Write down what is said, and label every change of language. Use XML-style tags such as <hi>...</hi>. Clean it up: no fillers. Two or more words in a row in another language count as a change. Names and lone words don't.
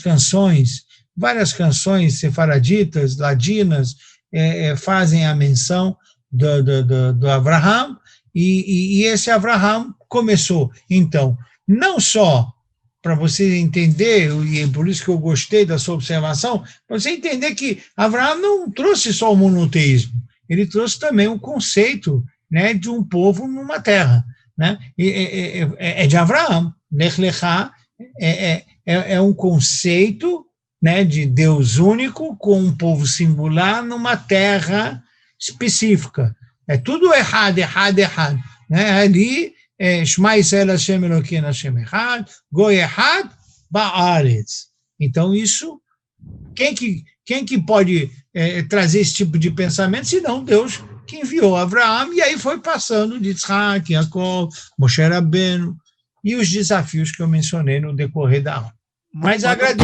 <pt>canções sefaraditas, ladinas, fazem a menção do Abraham, e esse Abraham começou, então, não só para você entender, e é por isso que eu gostei da sua observação, para você entender que Abraham não trouxe só o monoteísmo, ele trouxe também um conceito, né, de um povo numa terra, né? É de Abraham. Lech Lechá é um conceito, né, de Deus único com um povo singular numa terra específica. É tudo errado, né? Ali,</pt> <he>שמע ישראל השם אלוקינו השם אחד, גוי אחד בארץ.</he> <pt>Então, isso, quem que pode trazer esse tipo de pensamento, senão Deus que enviou Abraão, e aí foi passando de Yitzhak, Yaakov, Moshe Rabbeinu, e os desafios que eu mencionei no decorrer da aula. Mas agradeço.</pt>